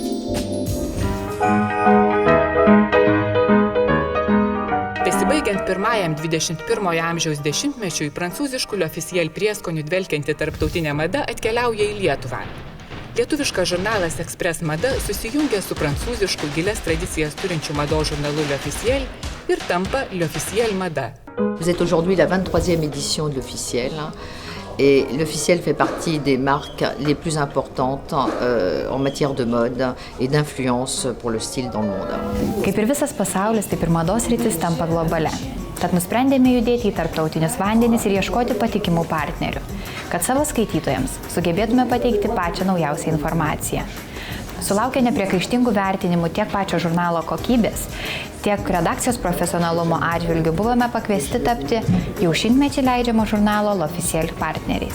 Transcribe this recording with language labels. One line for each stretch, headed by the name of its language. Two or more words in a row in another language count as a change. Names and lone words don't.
Lithuanian: Besibaigiant pirmajam 21 amžiaus dešimtmečiui, prancūziškų L'Officiel prieskonių dvelkianti tarptautinė mada atkeliauja į Lietuvą. Lietuviškas žurnalas Express Mada susijungia su prancūzišku gilias tradicijas turinčiu mados žurnalu L'Officiel ir tampa L'Officiel Mada.
French: Vous êtes aujourd'hui la 23e édition de L'Officiel. Et l'Officiel fait partie des marques les plus importantes en matière de mode et d'influence pour le style dans le monde.
Lithuanian: Kaip ir visas pasaulis, taip ir mados sritis tampa globale. Tad nusprendėme judėti į tarptautinius vandenis ir ieškoti patikimų partnerių, kad savo skaitytojams sugebėtume pateikti pačią naujausią informaciją. Sulaukę nepriekaištingų vertinimų tiek pačio žurnalo kokybės, tiek redakcijos profesionalumo atžvilgių buvome pakviesti tapti jau šimtmetį leidžiamo žurnalo L'Officiel partneriais.